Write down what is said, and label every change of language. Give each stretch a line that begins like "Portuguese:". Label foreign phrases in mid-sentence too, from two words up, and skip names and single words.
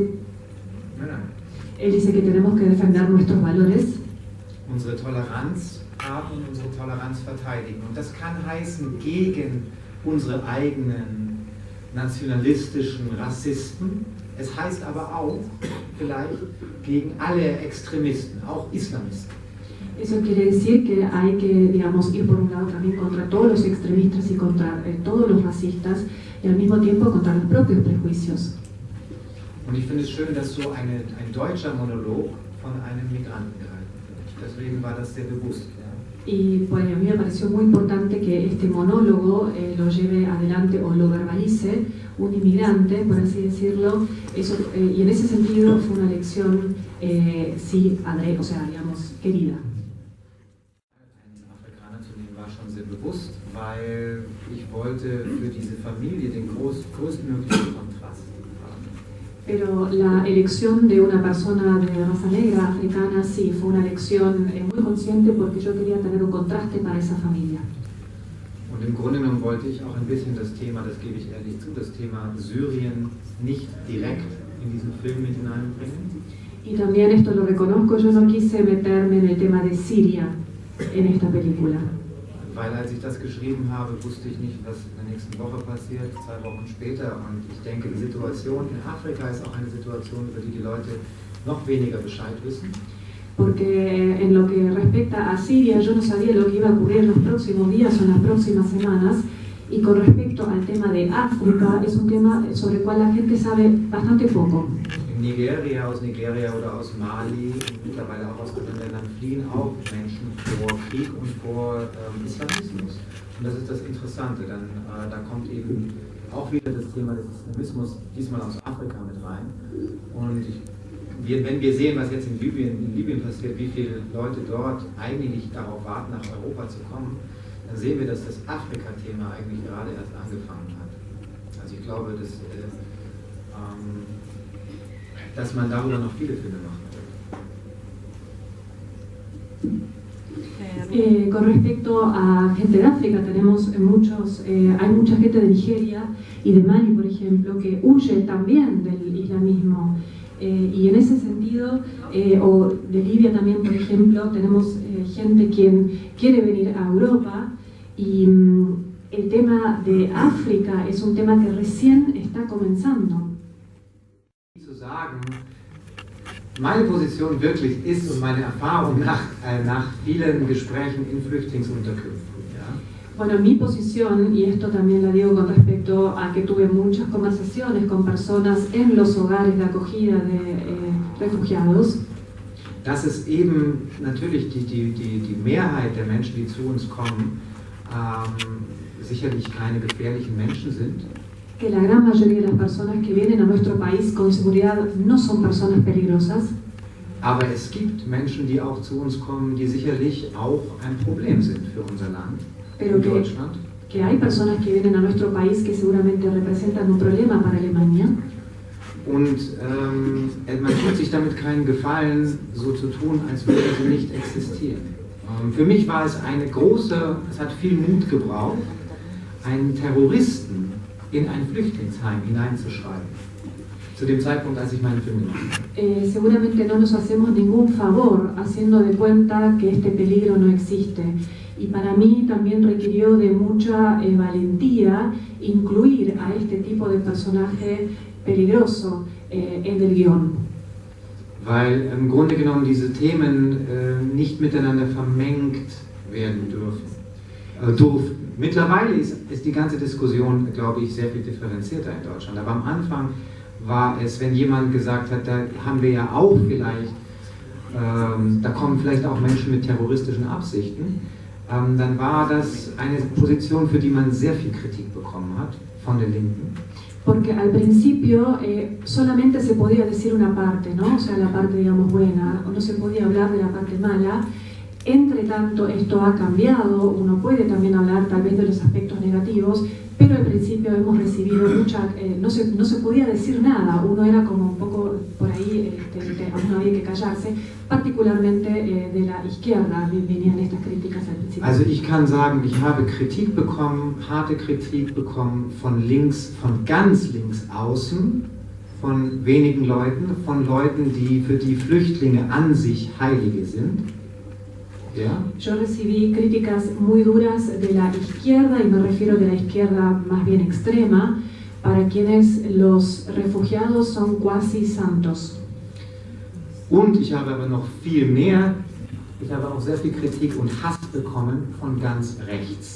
German: Nein.
Spanish: él dice que tenemos que defender nuestros valores,
German: Unsere Toleranz haben und unsere Toleranz verteidigen. Und das kann heißen, gegen unsere eigenen nationalistischen Rassisten. Es heißt aber auch vielleicht gegen alle Extremisten, auch Islamisten.
Spanish: Eso quiere decir que hay que, digamos, ir por un lado también contra todos los extremistas y contra todos los racistas y al mismo tiempo contra los propios prejuicios.
German: Und ich finde es schön, dass so ein deutscher Monolog von einem Migranten gehalten wird. Deswegen war das sehr bewusst. Ja.
Spanish: Y pues a mí me pareció muy importante que este monólogo lo lleve adelante o lo verbalice un inmigrante, por así decirlo. Eso, y en ese sentido fue una lección, sí, o sea, digamos, querida.
German: Schon sehr bewusst, weil ich wollte für diese Familie den größtmöglichen Kontrast haben.
Spanish: Pero la elección de una persona de raza negra africana sí fue una elección muy consciente porque yo quería tener un contraste para esa familia.
German: Und im Grunde genommen wollte ich auch ein bisschen das Thema, das gebe ich ehrlich zu, das Thema Syrien nicht direkt in diesen Film mit hineinbringen.
Spanish: Y también esto lo reconozco, yo no quise meterme en el tema de Siria en esta película.
German: Weil als ich das geschrieben habe, wusste ich nicht, was in der nächsten Woche passiert, 2 Wochen später. Und ich denke, die Situation in Afrika ist auch eine Situation, über die die Leute noch weniger Bescheid wissen.
Spanish: Porque en lo que respecta a Siria, yo no sabía lo que iba a ocurrir en los próximos días o en las próximas semanas. Y con respecto al tema de África, es un tema sobre el cual la gente sabe bastante poco.
German: Aus Nigeria oder aus Mali, mittlerweile auch aus anderen Ländern, fliehen auch Menschen vor Krieg und vor Islamismus. Und das ist das Interessante, dann da kommt eben auch wieder das Thema des Islamismus, diesmal aus Afrika mit rein. Und wenn wir sehen, was jetzt in Libyen passiert, wie viele Leute dort eigentlich darauf warten, nach Europa zu kommen, dann sehen wir, dass das Afrika-Thema eigentlich gerade erst angefangen hat. Also ich glaube, dass man darüber noch viele Filme machen wird.
Spanish: Con respecto a gente de África, tenemos hay mucha gente de Nigeria y de Mali, por ejemplo, que huye también del islamismo. Y en ese sentido, o de Libia también, por ejemplo, tenemos gente quien quiere venir a Europa y el tema de África es un tema que recién está comenzando.
German: Sagen, meine Position wirklich ist und meine Erfahrung nach vielen Gesprächen in Flüchtlingsunterkünften. Ja?
Spanish: Bueno, mi posición, y esto también la digo con respecto a que tuve muchas conversaciones con personas en los hogares de acogida de refugiados,
German: dass es eben natürlich die Mehrheit der Menschen, die zu uns kommen, sicherlich keine gefährlichen Menschen sind.
Spanish: Que la gran mayoría de las personas que vienen a nuestro país con seguridad no son personas peligrosas.
German: Aber es gibt Menschen, die auch zu uns kommen, die sicherlich auch ein Problem sind für unser Land,
Spanish: Pero Deutschland. Que hay personas que vienen a nuestro país que seguramente representan un problema para Alemania.
German: Und man tut sich damit keinen Gefallen, so zu tun, als würden sie nicht existieren. Für mich war es es hat viel Mut gebraucht, einen Terroristen in ein Flüchtlingsheim hineinzuschreiben. Zu dem Zeitpunkt, als ich meinen Film gemacht habe.
Spanish: Seguramente no nos hacemos ningún favor haciendo de cuenta que este peligro no existe. Y para mí también requirió de mucha valentía incluir a este tipo de personaje peligroso en el guión.
German: Weil im Grunde genommen diese Themen nicht miteinander vermengt werden durften. Mittlerweile ist die ganze Diskussion, glaube ich, sehr viel differenzierter in Deutschland. Aber am Anfang war es, wenn jemand gesagt hat, da haben wir ja auch vielleicht, da kommen vielleicht auch Menschen mit terroristischen Absichten, dann war das eine Position, für die man sehr viel Kritik bekommen hat von der Linken.
Spanish: Porque al principio solamente se podía decir una parte, ¿no? O sea, la parte, digamos, buena, o no se podía hablar de la parte mala. Entre tanto, esto ha cambiado, uno puede también hablar tal vez de los aspectos negativos, pero al principio hemos recibido no se podía decir nada, uno era como un poco por ahí aún no había que callarse, particularmente de la izquierda venían estas críticas al principio.
German: Also ich kann sagen, ich habe Kritik bekommen, harte Kritik bekommen von links, von ganz links außen, von wenigen Leuten, von Leuten, für die Flüchtlinge an sich Heilige sind. Ja?
Spanish: Yo recibí críticas muy duras de la izquierda, y me refiero de la izquierda más bien extrema, para quienes los refugiados son cuasi santos.
German: Und ich habe aber noch viel mehr, ich habe auch sehr viel Kritik und Hass bekommen von ganz rechts.